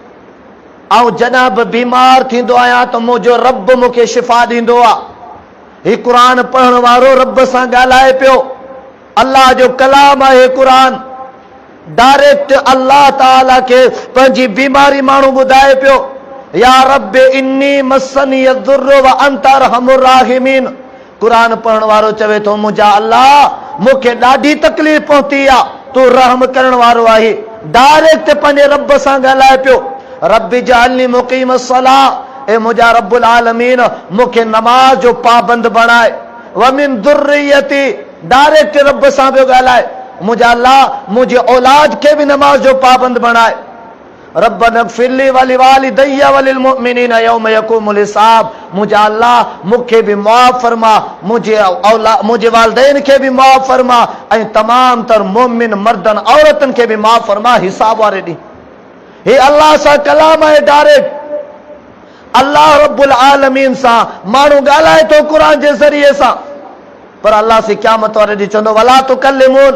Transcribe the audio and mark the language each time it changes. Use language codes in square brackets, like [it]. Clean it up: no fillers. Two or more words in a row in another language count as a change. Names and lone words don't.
[sd] ऐं जॾहिं बि बीमार थींदो आहियां त मुंहिंजो रब मूंखे शिफ़ा ॾींदो आहे। ही क़ुरान पढ़ण वारो रब सां ॻाल्हाए पियो, अल्लाह जो कलाम आहे क़ुरान। डायरेक्ट अल्लाह ताला खे पंहिंजी बीमारी माण्हू ॿुधाए पियो, [ar] يا رب إني مسني الضر وأنت أرحم الراحمين. [sd] क़ुरान पढ़ण वारो चवे थो, मुंहिंजा अल्लाह मूंखे ॾाढी तकलीफ़ पहुती आहे, तूं रहम करण वारो आहे। डायरेक्ट पंहिंजे रब सां ॻाल्हाए पियो, [ar] رب اجعلني مقيم الصلاة, [sd] ए मुंहिंजा [ar] رب العالمين [sd] मूंखे नमाज जो पाबंद बणाए। [ar] ومن ذريتي, [sd] डायरेक्ट रब सां पियो ॻाल्हाए, मुंहिंजा अल्लाह मुंहिंजे औलाद खे बि नमाज जो पाबंद बणाए। [ar] ربنا اغفر لي ولوالدي وللمؤمنين يوم يقوم الحساب, [sd] मुंहिंजा अल्लाह मूंखे बि मुआफ़ फरमा, मुंहिंजे वालिदैन खे बि मुआफ़ फरमा, ऐं तमाम तर मोमिन मर्दन औरतन खे बि मुआफ़ फरमा हिसाब वारे ॾींहुं। हे अल्लाह सां कलाम आहे डायरेक्ट। अल्लाह [ar] رب العالمين [sd] सां माण्हू ॻाल्हाए थो क़ुरान जे ज़रिए सां, पर अल्लाह से क़यामत वारे ॾींहुं चवंदो [ar] ولا تكلمون.